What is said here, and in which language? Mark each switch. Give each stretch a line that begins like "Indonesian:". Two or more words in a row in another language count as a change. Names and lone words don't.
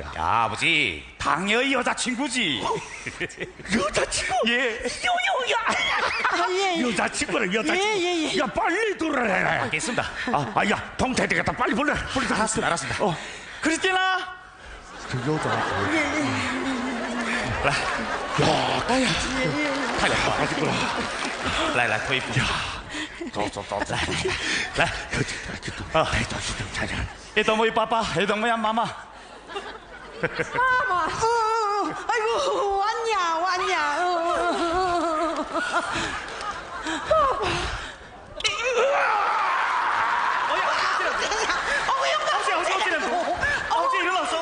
Korean: 야, 아버지, 당연히 여자친구지. 여자친구? 예. 예. 여자친구는 여자친구. 예. 야, 빨리 들어라. 알겠습니다. 야, 동태 되겠다. 빨리 불러. 알았습니다. 크리스티나. 그 여자.
Chinese: 来，脱衣服。走。来，一动为爸爸，一动为妈妈。
Korean: 마마, 아이고, 왔냐. 어째 일어났어?